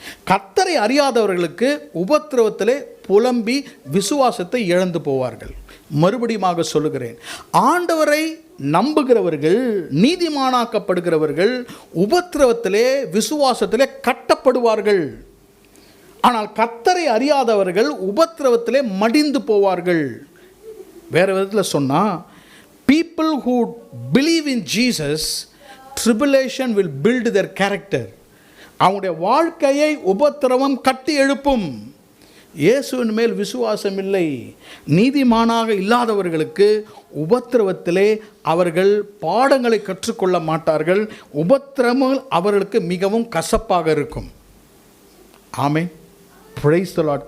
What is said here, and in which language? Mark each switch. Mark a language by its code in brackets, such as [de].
[ta] கர்த்தரை அறியாதவர்களுக்கு உபத்திரவத்திலே புலம்பி விசுவாசத்தை இழந்து போவார்கள். மறுபடியுமாக சொல்லுகிறேன், ஆண்டவரை நம்புகிறவர்கள், நீதிமானாக்கப்படுகிறவர்கள் உபத்திரவத்திலே விசுவாசத்திலே கட்டப்படுவார்கள். ஆனால் கர்த்தரை அறியாதவர்கள் உபத்திரவத்திலே மடிந்து போவார்கள். வேறு விதத்தில் சொன்னால், [en] people who believe in Jesus, tribulation will build their character. [ta] அவங்களுடைய வாழ்க்கையை உபத்திரவம் கட்டி எழுப்பும். இயேசுவின் மேல் விசுவாசம் இல்லை, நீதிமானாக இல்லாதவர்களுக்கு உபத்திரவத்திலே அவர்கள் பாடங்களை கற்றுக்கொள்ள மாட்டார்கள். உபத்திரவம் அவர்களுக்கு மிகவும் கசப்பாக இருக்கும். ஆமென். [en] Praise the lord.